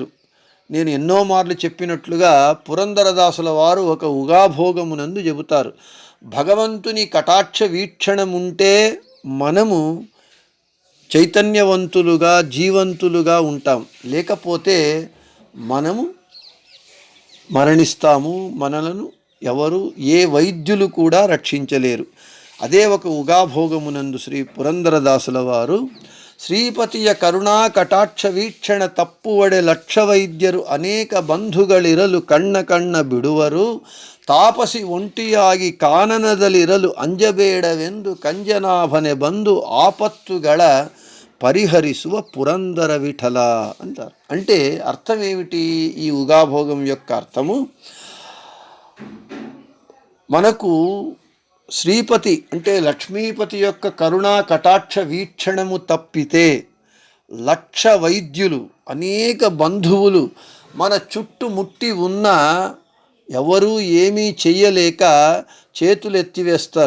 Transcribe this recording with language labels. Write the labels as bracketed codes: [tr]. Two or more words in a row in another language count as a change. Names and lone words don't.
[te] నేను ఎన్నో మార్లు చెప్పినట్లుగా పురందరదాసుల వారు ఒక ఉగాభోగమునందు చెబుతారు, భగవంతుని కటాక్ష వీక్షణముంటే మనము చైతన్యవంతులుగా జీవంతులుగా ఉంటాం, లేకపోతే మనము మరణిస్తాము. మనలను ఎవరు ఏ వైద్యులు కూడా రక్షించలేరు. అదే ఒక ఉగాభోగమునందు శ్రీ పురందరదాసుల వారు [kn] ಶ್ರೀಪತಿಯ ಕರುಣಾ ಕಟಾಕ್ಷ ವೀಕ್ಷಣ ತಪ್ಪುವಡೆ ಲಕ್ಷ ವೈದ್ಯರು ಅನೇಕ ಬಂಧುಗಳಿರಲು ಕಣ್ಣ ಬಿಡುವರು ತಾಪಸಿ ಒಂಟಿಯಾಗಿ ಕಾನನದಲ್ಲಿರಲು ಅಂಜಬೇಡವೆಂದು ಕಂಜನಾಭನೆ ಬಂದು ಆಪತ್ತುಗಳ ಪರಿಹರಿಸುವ పురందర విఠల అంటారు. [te] అంటే అర్థం ఏమిటి? ఈ ఉగాభోగం యొక్క అర్థము, మనకు శ్రీపతి అంటే లక్ష్మీపతి యొక్క కరుణా కటాక్ష వీక్షణము తప్పితే లక్ష వైద్యులు అనేక బంధువులు మన చుట్టుముట్టి ఉన్నా ఎవరూ ఏమీ చెయ్యలేక చేతులు ఎత్తివేస్తారు.